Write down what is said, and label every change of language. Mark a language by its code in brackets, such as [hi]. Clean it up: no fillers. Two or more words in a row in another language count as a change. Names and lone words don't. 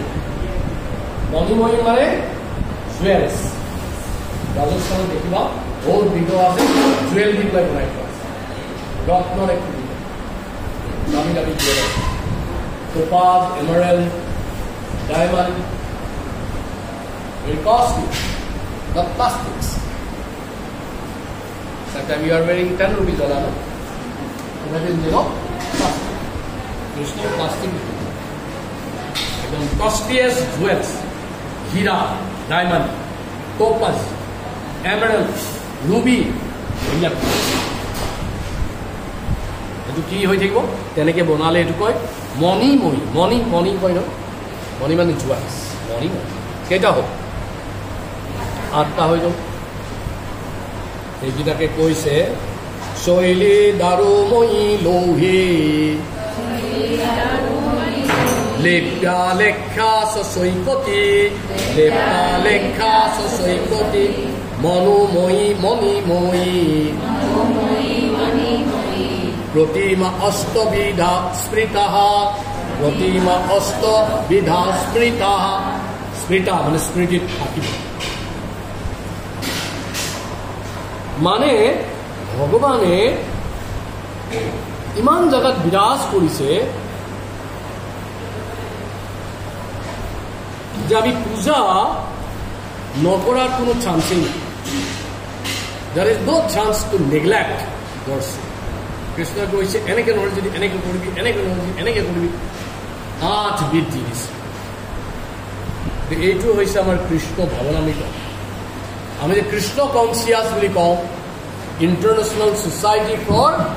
[as] মণিময়ী মানে জুৱেলছ। ৰাজস্থানত দেখিবা বহুত ভিতৰত আছে, জুৱেল দি পেলাই বনাই থোৱা আছে, ৰত্নৰ এক দামী দামী জুৱেল আছে, [en] topaz, emerald, diamond, very costly, not plastics. Sometimes you are wearing 10 rupees dollar, no? That is, you know, plastic. There's no plastic. The costliest jewels, hira, diamond, topaz, emerald, ruby, [as] এইটো কি হৈ থাকিব? তেনেকৈ বনালে এইটো কয় মণিময়ী। মণি মণি কয় ন, মণি মানে জুৱেলছ। মণিময়ী। কেইটা হ'ল? 8টা হৈ যাব। এইকেইটাকে কৈছে [sa] শৈলী দাৰুময়ী লৌহী লেপ্যা লেখা সৈকতি। লেপ্যা লেখা সৈকতি মনোময়ী মণিময়ী। प्रतिमा अष्टविधा स्मृतः। प्रतिमा अष्टविधा स्मृतः। [as] স্মৃতা মানে স্মৃতিত থাকিব মানে ভগৱানে ইমান জাগাত বিৰাজ কৰিছে যে আমি পূজা নকৰাৰ কোনো চান্সেই নাই [en] there is no chance to neglect worship [as] কৃষ্ণ কৈছে এনেকে নহয় যদি এনেকে কৰিবি এনেকে নহয় যদি এনেকে কৰিবি 8 বিধ দিছে এইটো হৈছে আমাৰ কৃষ্ণ ভাৱনামিক আমি যে কৃষ্ণ কনচিয়াছ বুলি কওঁ [en] International Society for